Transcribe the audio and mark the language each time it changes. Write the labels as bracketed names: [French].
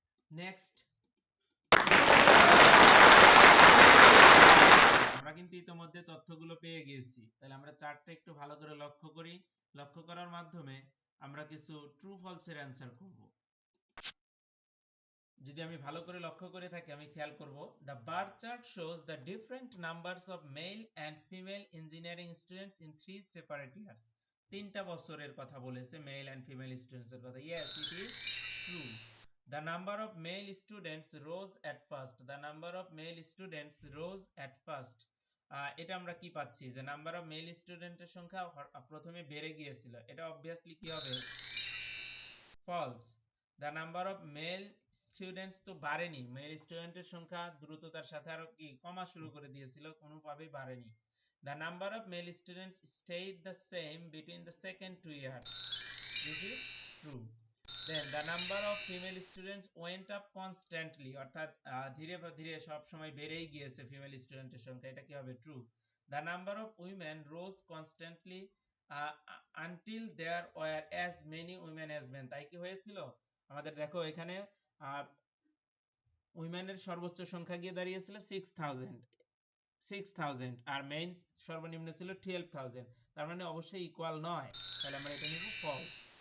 [Bangla] Next, আমরা কিন্তু ইতিমধ্যে তথ্যগুলো পেয়ে গিয়েছি, তাহলে আমরা চার্টটা একটু ভালো করে লক্ষ্য করি। লক্ষ্য করার মাধ্যমে আমরা কিছু ট্রু ফলসের অ্যান্সার করব। যদি আমি ভালো করে লক্ষ্য করে থাকি আমি খেয়াল করব, [English] the bar chart shows the different numbers of male and female engineering students in 3 separate years. [Bangla] তিনটা বছরের কথা বলেছে, [English] male and female students [Bangla] এর কথা। [English] yes, it is true. The number of male students rose at first, the number of male students rose at first. [Bangla] এটা আমরা কি পাচ্ছি, যে নাম্বার অফ মেল স্টুডেন্টের সংখ্যা প্রথমে বেড়ে গিয়েছিল, এটা অবভিয়াসলি কি হবে, false. [English] the number of male students [Bangla] তো বাড়েনি, মেল স্টুডেন্টের সংখ্যা দ্রুততার সাথে আরো কি কমা শুরু করে দিয়েছিল, কোনোভাবেই বাড়েনি। [English] the number of male students stayed the same between the second 2 years, this is true. then the number of female students went up constantly, [Bangla] অর্থাৎ ধীরে ধীরে সব সময় বেড়েই গিয়েছে ফিমেল স্টুডেন্টের সংখ্যা, এটা কি হবে, true. [English] the number of women rose constantly until there were as many women as men, [Bangla] তাই কি হয়েছিল আমাদের, দেখো এখানে উইমেনের সর্বোচ্চ সংখ্যা গিয়ে দাঁড়িয়েছিল 6000 আর মেন সর্বনিম্ন ছিল 12000, তার মানে অবশ্যই ইকুয়াল নয়, তাহলে আমরা এটা নিব ফলস।